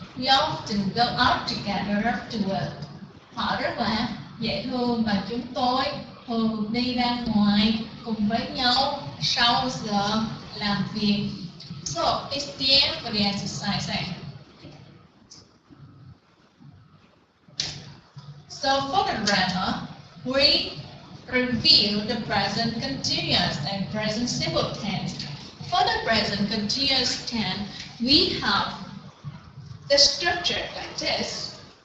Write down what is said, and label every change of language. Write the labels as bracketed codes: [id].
[en] We often go out together after work. [vi] Họ rất là dễ thương và chúng tôi thường đi ra ngoài cùng với nhau sau giờ làm việc. [en] So it's the end for the exercise. So for the grammar, we review the present continuous and present simple tense. For the present continuous tense, we have the structure like this.